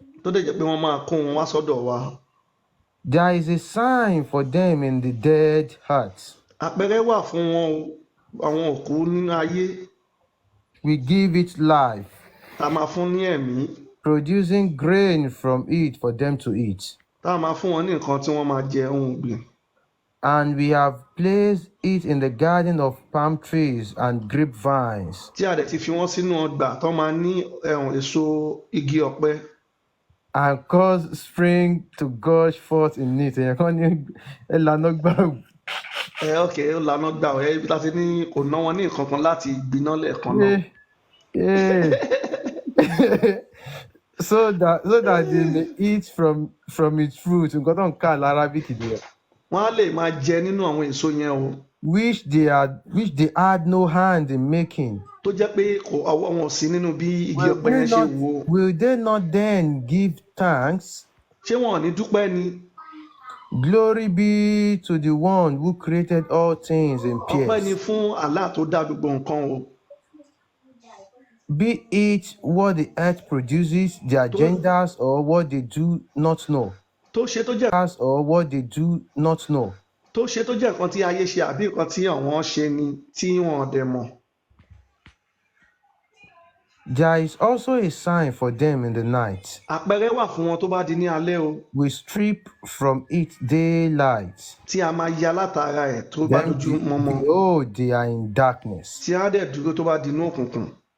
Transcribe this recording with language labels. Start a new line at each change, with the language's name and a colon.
Yoruba: Tó dẹ̀ jẹ́ pé wọ́n máa kó wọn wá sọ́dọ̀ wa.
English: There is a sign for them in the dead hearts.
Yoruba: Àpẹẹrẹ wà fún wọn o, àwọn òkú nínú ayé.
English: We give it life,
Yoruba: Tá a máa fún ní ẹ̀mí.
English: producing grain from it for them to eat.
Yoruba: Tá a máa fún wọn ní nǹkan tí wọ́n máa jẹ ohun ọ̀gbìn.
English: And we have placed it in the garden of palm trees and grapevines,
Yoruba: Tí a dẹ̀ ti fi wọ́n sínú ọgbà tó máa ní èso igi ọ̀pẹ.
English: and caused spring to gush forth in it.
Yoruba: Ok, ó lànà gbà ọ́ ibi láti ní kò ná wọn ní nǹkan kan láti gbiná lẹ́ẹ̀kan náà.
English: So that they may eat from its fruit.
Yoruba: Nǹkan tó ń kà l'Arabic nìyẹn. Wọ́n á lè máa jẹ nínú àwọn èso yẹn o.
English: Which they had no hand in making.
Yoruba: Tó jẹ́ pé ọwọ́ wọn ò sí nínú bí igi ọ̀pẹ yẹn ṣe wò.
English: Will they not then give thanks?
Yoruba: Ṣé wọn ò ní dúpẹ́ ni?
English: Glory be to the one who created all things in
Yoruba: Ọpẹ́ ni
English: pairs.
Yoruba: fún Allah tó dá gbogbo nǹkan o.
English: Be it what the earth produces, their genders, or what they do not know.
Yoruba: Tó ṣe tó jẹ́
English: Or what they do not know.
Yoruba: nǹkan tí ayé ṣe àbí nǹkan tí àwọn ṣe ni tí wọn ò dẹ̀ mọ̀.
English: There is also a sign for them in the night.
Yoruba: Àpẹẹrẹ wà fún wọn tó bá di ní alẹ́ o.
English: We strip from it daylight.
Yoruba: Tí a máa ya látara ẹ̀ tó bá dojú mọ́mọ́.
English: Behold, they are in darkness.
Yoruba: Tí a dẹ̀ dúró tó bá di inú òkùnkùn.